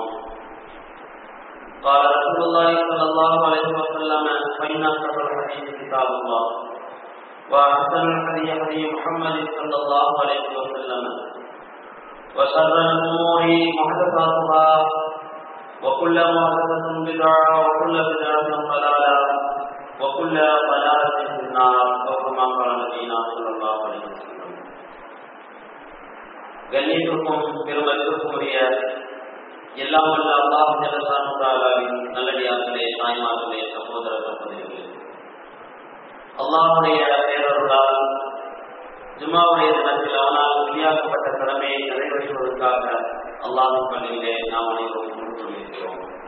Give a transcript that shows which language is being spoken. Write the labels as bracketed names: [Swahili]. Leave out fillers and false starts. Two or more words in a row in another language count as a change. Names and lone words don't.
[Arabic] قال رسول الله صلى الله عليه وسلم فإن أصدق الحديث كتاب الله وأحسن الهدي هدي محمد صلى الله عليه وسلم وشر الأمور محدثاتها وكل محدثة بدعة وكل بدعة ضلالة وكل ضلالة في النار أو كما قال نبينا صلى الله عليه وسلم. [Tamil] கண்ணியத்திற்கும் பெருமதிப்பிற்கும் உரிய எல்லாம் வல்ல அல்லாஹ் ஜல்லல்லாஹு தஆலாவின் நல்லடியார்களே, தாய்மார்களே, சகோதர சகோதரிகளே, அல்லாஹ்வுடைய பேரருளால் ஜும்ஆவுடைய தினத்தில் அவனால் விதியாக்கப்பட்ட கடமையை நிறைவேற்றுவதற்காக அல்லாஹ்வின் பள்ளியிலே நாம் அனைவரும் கொண்டிருக்கிறோம்.